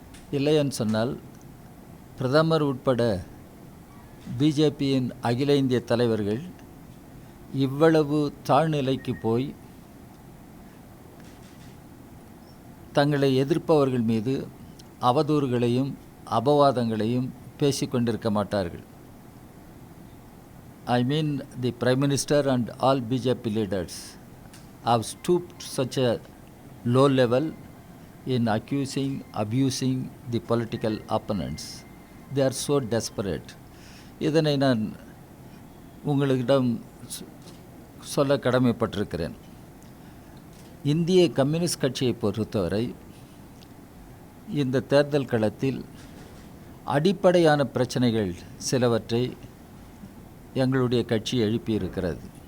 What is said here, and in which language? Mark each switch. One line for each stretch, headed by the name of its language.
Tamil: இல்லையென்று சொன்னால் பிரதமர் உட்பட பிஜேபியின் அகில இந்திய தலைவர்கள் இவ்வளவு தாழ்நிலைக்கு போய் தங்களை எதிர்ப்பவர்கள் மீது அவதூறுகளையும் அபவாதங்களையும் பேசிக்கொண்டிருக்க மாட்டார்கள்.
English: I mean the Prime Minister and all BJP leaders have stooped such a low level in accusing, abusing the political opponents. They are so desperate.
Tamil: இதனை நான் உங்களிடம் சொல்ல கடமைப்பட்டிருக்கிறேன். இந்திய கம்யூனிஸ்ட் கட்சியை பொறுத்தவரை இந்த தேர்தல் களத்தில் அடிப்படையான பிரச்சனைகள் சிலவற்றை எங்களுடைய கட்சி எழுப்பியிருக்கிறது.